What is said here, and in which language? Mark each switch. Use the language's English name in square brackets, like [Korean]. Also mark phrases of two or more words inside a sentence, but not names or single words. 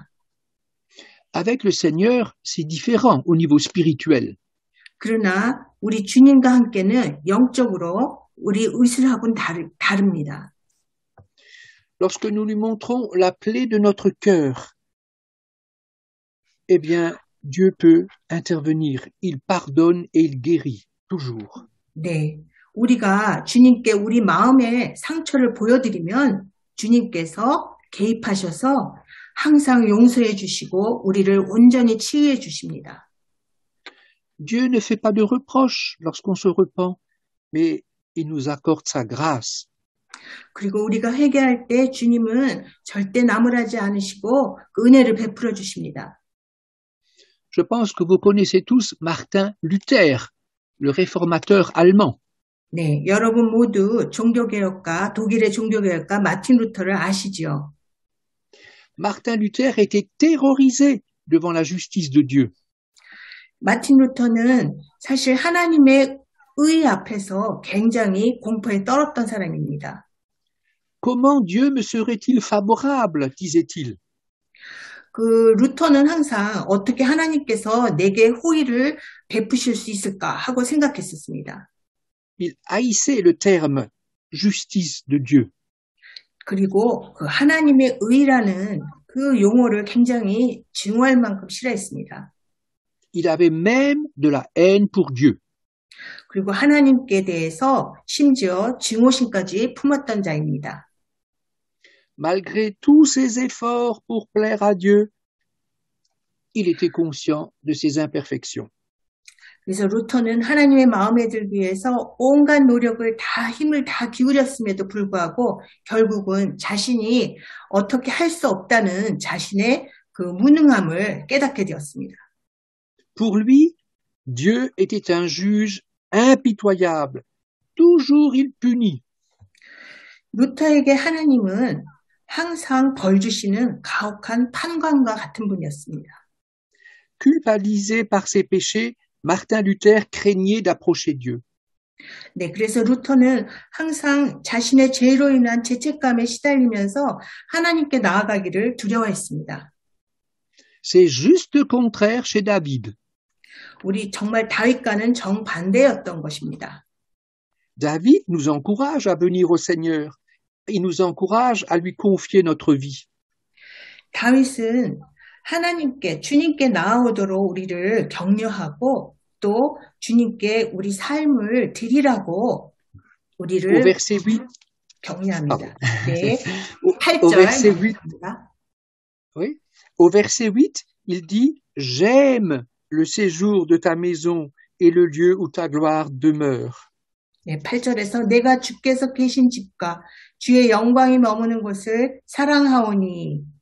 [French] Avec le Seigneur, c'est différent au niveau spirituel. [Korean] 그러나 우리 주님과 함께는 영적으로 우리 의술하고는 다릅니다. [French] Lorsque nous lui montrons la plaie de notre cœur, eh bien, Dieu peut intervenir. Il pardonne et il guérit, toujours. [Korean] 네, 우리가 주님께 우리 마음의 상처를 보여드리면 주님께서 개입하셔서 항상 용서해 주시고 우리를 온전히 치유해 주십니다. [French] Dieu ne fait pas de reproches lorsqu'on se repent, mais il nous accorde sa grâce. [Korean] 그리고 우리가 회개할 때 주님은 절대 나무라지 않으시고 그 은혜를 베풀어 주십니다. [French] Je pense que vous connaissez tous Martin Luther, le réformateur allemand. [Korean] 네, 여러분 모두 독일의 종교개혁가 마틴 루터를 아시지요? [French] Martin Luther était terrorisé devant la justice de Dieu. [Korean] 마틴 루터는 사실 하나님의 의 앞에서 굉장히 공포에 떨었던 사람입니다. [French] Comment Dieu me serait-il favorable, disait-il. [Korean] 그 루터는 항상 어떻게 하나님께서 내게 호의를 베푸실 수 있을까 하고 생각했었습니다. [French] Il haïssait le terme justice de Dieu. [Korean] 그리고 그 하나님의 의라는 그 용어를 굉장히 증오할 만큼 싫어했습니다. [French] Il avait même de la haine pour Dieu. [Korean] 그리고 하나님께 대해서 심지어 증오심까지 품었던 자입니다. [French] Malgré tous ses efforts pour plaire à Dieu, il était conscient de ses imperfections. [Korean] 그래서 루터는 하나님의 마음에 들기 위해서 온갖 노력을 다 힘을 다 기울였음에도 불구하고 결국은 자신이 어떻게 할 수 없다는 자신의 그 무능함을 깨닫게 되었습니다. [French] Pour lui, Dieu était un juge impitoyable. Toujours il punit. [Korean] 루터에게 하나님은 항상 벌 주시는 가혹한 판관과 같은 분이었습니다. [French] Culpabilisé par ses péchés, Martin Luther craignait d'approcher Dieu. [Korean] 네, 그래서 루터는 항상 자신의 죄로 인한 죄책감에 시달리면서 하나님께 나아가기를 두려워했습니다. [French] C'est juste contraire chez David. [Korean] 우리 정말 다윗과는 정반대였던 것입니다. [French] David nous encourage à venir au Seigneur. Il nous encourage à lui confier notre vie. [Korean] 다윗은 하나님께, 주님께 나아오도록 우리를 격려하고 또 주님께 우리 삶을 드리라고 [French] Au [Korean] 우리를 [French] verset 8, [Korean] 격려합니다. 네, [French] au [Korean] 8절 [French] verset 8, [Korean] 말합니다. [French] oui, au verset 8, il dit « J'aime le séjour de ta maison et le lieu où ta gloire demeure. » [Korean] 네, 8절에서 내가 주께서 계신 집과 주의 영광이 머무는 곳을 사랑하오니.